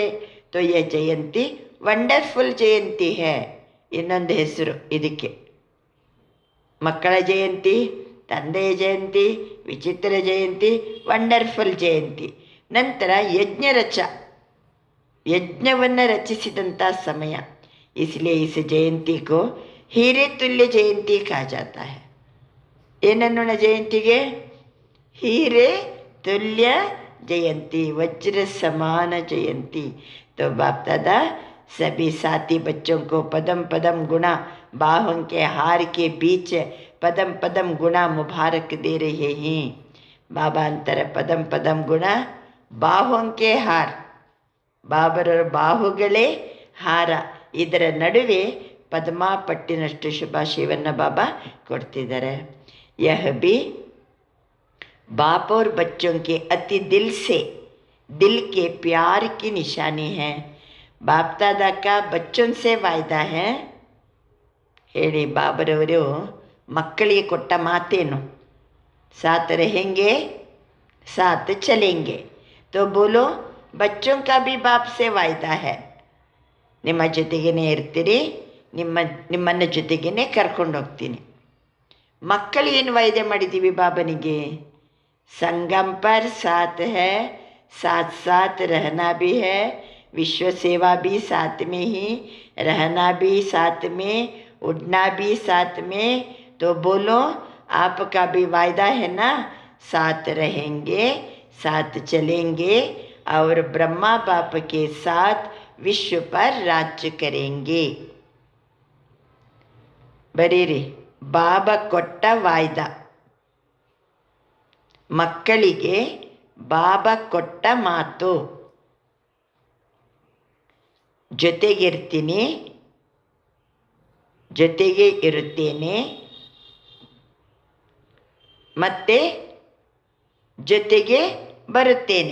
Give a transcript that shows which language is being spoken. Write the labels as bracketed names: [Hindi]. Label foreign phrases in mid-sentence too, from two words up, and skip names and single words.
[Hindi] तो ये जयंती वंडरफुल जयंती है. [Kannada] ಇನ್ನೊಂದು ಹೆಸರು ಇದಕ್ಕೆ. ಮಕ್ಕಳ ಜಯಂತಿ, ತಂದೆಯ ಜಯಂತಿ, ವಿಚಿತ್ರ ಜಯಂತಿ, ವಂಡರ್ಫುಲ್ ಜಯಂತಿ. ನಂತರ ಯಜ್ಞವನ್ನು ರಚಿಸಿದಂಥ ಸಮಯ. [Hindi] इसलिए इस जयंती को हीरे तुल्य जयंती कहा जाता है. [Kannada] ಏನನ್ನೋಣ ಜಯಂತಿಗೆ? [Hindi] हीरे तुल्य जयंती, वज्र समान जयंती. तो बाप दादा सभी साथी बच्चों को पदम पदम गुणा बाहों के हार के बीच पदम पदम गुणा मुबारक दे रहे हैं. बाबा अंतर पदम पदम गुणा बाहों के हार. [Kannada] ಬಾಬರರ ಬಾಹುಗಳೇ ಹಾರ. ಇದರ ನಡುವೆ ಪದ್ಮಾಪಟ್ಟಿನಷ್ಟು ಶುಭಾಶಯವನ್ನು ಬಾಬಾ ಕೊಡ್ತಿದ್ದಾರೆ. [Hindi] यह भी बाप और बच्चों के अति दिल से दिल के प्यार की निशानी है. बाप दादा का बच्चों से वायदा है. [Kannada] ಹೇಳಿ, ಬಾಬರವರು ಮಕ್ಕಳಿಗೆ ಕೊಟ್ಟ ಮಾತೇನು? [Hindi] साथ रहेंगे साथ चलेंगे. तो बोलो, बच्चों का भी बाप से वायदा है. [Kannada] ನಿಮ್ಮ ಜೊತೆಗೇ ಇರ್ತೀರಿ, ನಿಮ್ಮನ್ನ ಜೊತೆಗೇ ಕರ್ಕೊಂಡು ಹೋಗ್ತೀನಿ. ಮಕ್ಕಳು ಏನು ವಾಯ್ದೆ ಮಾಡಿದ್ದೀವಿ ಬಾಬನಿಗೆ? [Hindi] संगम पर साथ है, साथ साथ रहना भी है, विश्व सेवा भी साथ में ही, रहना भी साथ में, उड़ना भी साथ में. तो बोलो, आपका भी वायदा है ना? साथ रहेंगे साथ चलेंगे और ब्रह्मा बाप के साथ विश्व पर राज्य करेंगे. [Kannada] ಬರೀರಿ, ಬಾಬಾ ಕೊಟ್ಟ ವಾಯ್ದ. ಮಕ್ಕಳಿಗೆ ಬಾಬಾ ಕೊಟ್ಟ ಮಾತು. ಜೊತೆಗಿರ್ತೀನಿ, ಜೊತೆಗೆ ಇರುತ್ತೇನೆ, ಮತ್ತೆ ಜೊತೆಗೆ ಬರುತ್ತೇನೆ.